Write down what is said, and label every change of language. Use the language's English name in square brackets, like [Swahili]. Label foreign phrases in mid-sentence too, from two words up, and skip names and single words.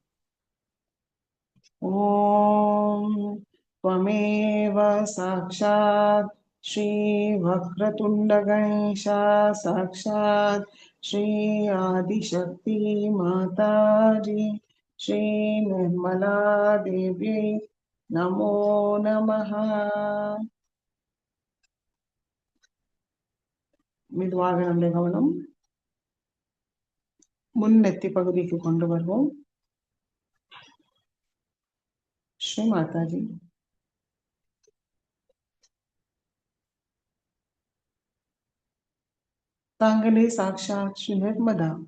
[Sanskrit] ஓம் त्वमेव साक्षात् श्री वक्रतुंड गणेशा साक्षात् श्री आदिशक्ति माताजी श्री निर्मला देव्यै नमो नमः. [Tamil] மெதுவாக நம்முடைய கவனம் முன்னெத்தி பகுதிக்கு கொண்டு வருவோம். ஸ்ரீ மாதாஜி, தாங்களே சாக்ஷாத் ஸ்ரீ நிர்மதா